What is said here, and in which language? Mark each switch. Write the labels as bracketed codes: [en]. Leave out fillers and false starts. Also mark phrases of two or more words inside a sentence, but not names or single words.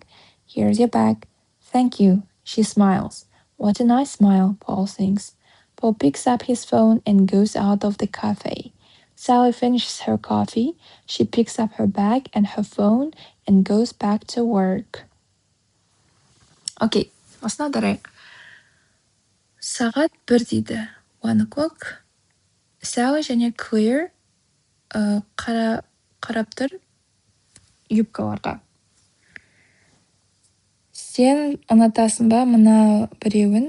[en] Here's your bag. Thank you, she smiles. What a nice smile, Paul thinks. Paul picks up his phone and goes out of the cafe. Sally finishes her coffee. She picks up her bag and her phone and goes back to work. [kk] Okay, басына дарайық. Сағат 1 дейді. 1 o'clock. Sally және Claire қарап тұр юбкаларға. Сен ұнатасың ба мына біреуін?